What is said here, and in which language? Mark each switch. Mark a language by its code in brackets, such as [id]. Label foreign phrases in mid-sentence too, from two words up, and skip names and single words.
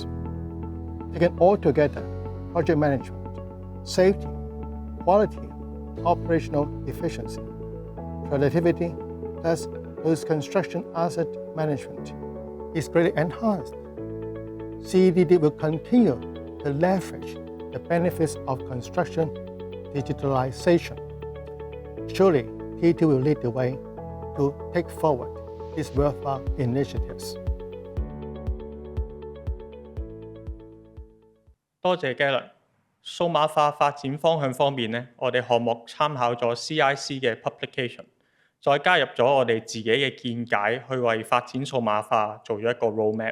[en] Taken all together, project management, safety, quality, operational efficiency, productivity, plus post-construction asset management is greatly enhanced. CEDD will continue to leverage the benefits of construction digitalization. Surely, T2 will lead the way to take forward these worthwhile initiatives. [yue] 多謝 Galen。數碼化發展方向方面呢，我哋項目參考咗 CIC 嘅 publication， 再加入咗我哋自己嘅見解，去為發展數碼化做咗一個 roadmap。